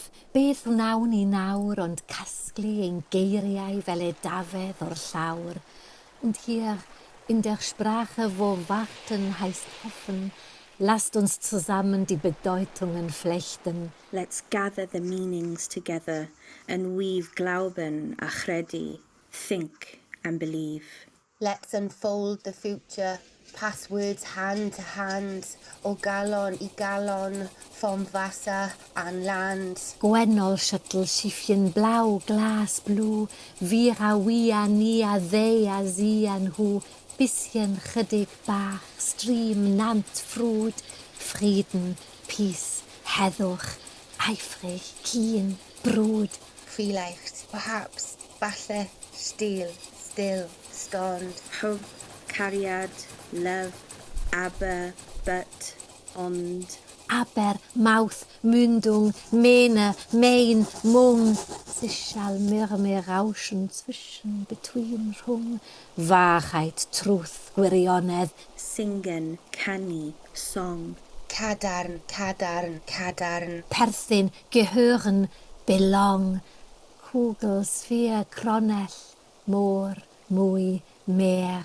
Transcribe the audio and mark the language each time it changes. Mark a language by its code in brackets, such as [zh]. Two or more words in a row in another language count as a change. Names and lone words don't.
[cy] beth wnawn ni nawr ond casglu ein geiriau fel edafedd o'r llawr. [de] Und hier, in der Sprache, wo Warten heißt hoffen, lasst uns zusammen die Bedeutungen flechten. [en] Let's gather the meanings together and weave glauben [cy] a credu, [en] think and believe. Let's unfold the future, pass words hand to hand, [cy] o galon I galon, [de] vom Wasser an Land. [cy] Gwennol shuttle schiffchen blau, glas blue, wir a we a ni a they a sie an hu, bisschen chydig bach, stream, nant, frwd, Frieden, peace, heddwch, eifrig, keen, brwd. [de] Vielleicht, [en] perhaps, falle, still, stond. Hope, cariad, love, aber, but, [cy] ond. [de] Aber, mouth, mündung, mene, mein, mung. Sichal, murmel, rauschen, zwischen, between, rhwng. Wahrheit, truth, gwirionedd. Singen, [cy] canu, song. Cadarn, cadarn, cadarn. Perthyn, [de] gehören, belong. Kugel, [cy] sfeer, cronell, môr, mwy, mer.